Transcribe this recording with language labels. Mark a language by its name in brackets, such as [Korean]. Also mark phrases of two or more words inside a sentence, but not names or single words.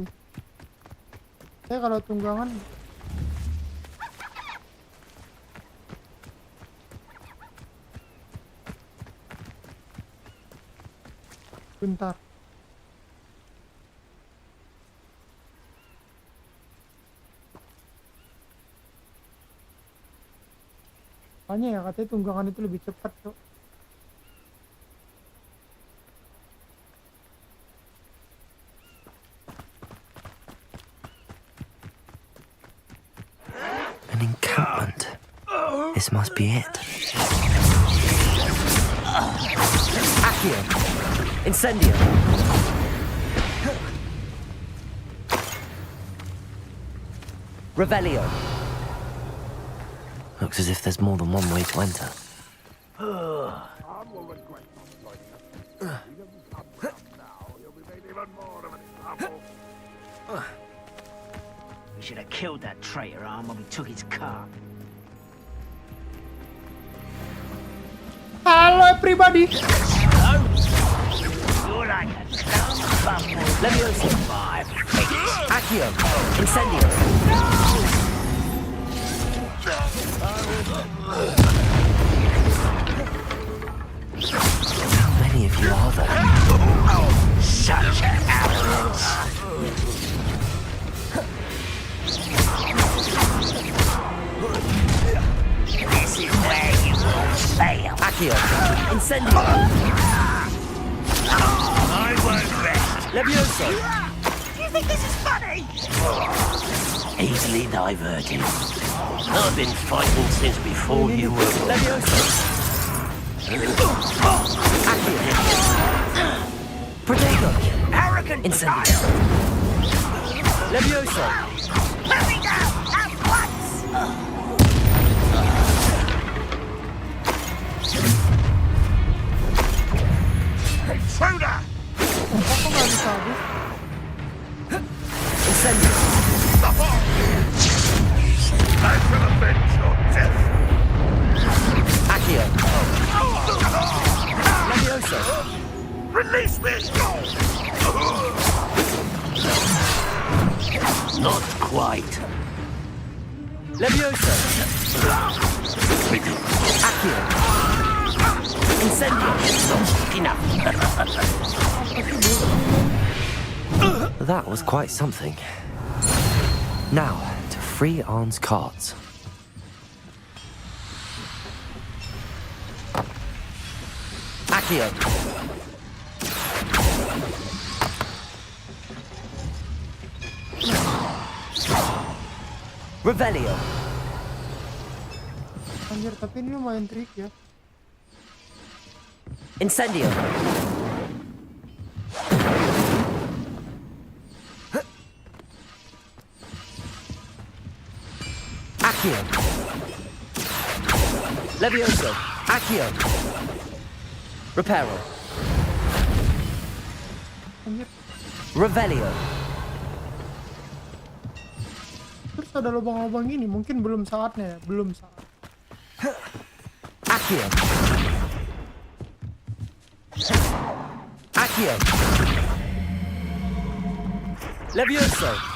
[Indonesian] Saya kalau tunggangan bentar. Makanya ya katanya tunggangan itu lebih cepat, Cok. [English] An encampment. This must be it. Accio. Incendio. Revelio. Looks as if there's more than one way to enter. We should have killed that traitor arm when we took his car. Halo everybody. You're like a dumb bubble. Levioso. Accio. Incendio. How many of you are there? Such arrogance. This is where you will fail. Accio. Incendio. I won't rest. Levioso. You think this is funny? Easily diverted. I've been fighting since before you were born. Levioso. Protego. Arrogant. Incendio. Levioso. Let me down at once. Intruder. Incendio. I shall avenge your death. Accio. Levioso. Release me! Not quite. Levioso. Accio. Incendio. Enough. That was quite something. Now, to free Arn's carts. Accio. Revelio. [Indonesian] Anjir, tapi ini lumayan trik ya. [English] Incendio. Accio. Levioso. Accio. Reparo. [Indonesian] Anjir, [English] Revelio. [Indonesian] terus ada lubang-lubang gini, mungkin belum saatnya ya, belum saat. [English] Accio. Accio. Levioso.